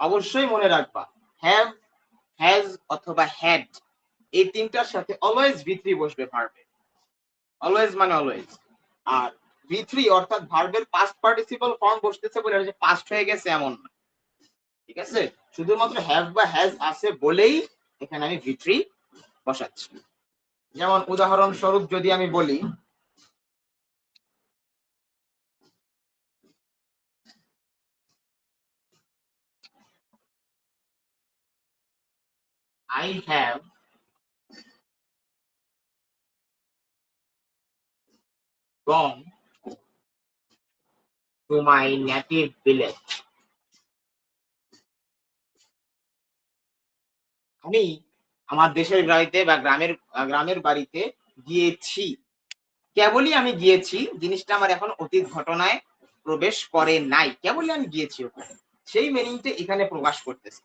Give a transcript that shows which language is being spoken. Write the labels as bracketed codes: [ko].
[bn] অবশ্যই মনে রাখবা হ্যাভ, হ্যাজ অথবা হ্যাড এই তিনটার সাথে অলওয়েজ V3 বসবে ভার্বে, অলওয়েজ মানে অলওয়েজ। আর V3 অর্থাৎ ভার্বের পাস্ট পার্টিসিপল ফর্ম বসতেছে বলে যে পাস্ট হয়ে গেছে এমন না, ঠিক আছে। শুধুমাত্র হ্যাভ বা হ্যাজ আছে বলেই এখানে আমি V3 বসাচ্ছি। যেমন উদাহরণস্বরূপ যদি আমি বলি, [en] I have gone to my native village। [bn] আমি আমার দেশের বাড়িতে বা গ্রামের বাড়িতে গিয়েছি। কেবলই আমি গিয়েছি, জিনিসটা আমার এখন অতীত ঘটনায় প্রবেশ করে নাই, কেবলই আমি গিয়েছি ওখানে, সেই মিনিংটা এখানে প্রকাশ করতেছে।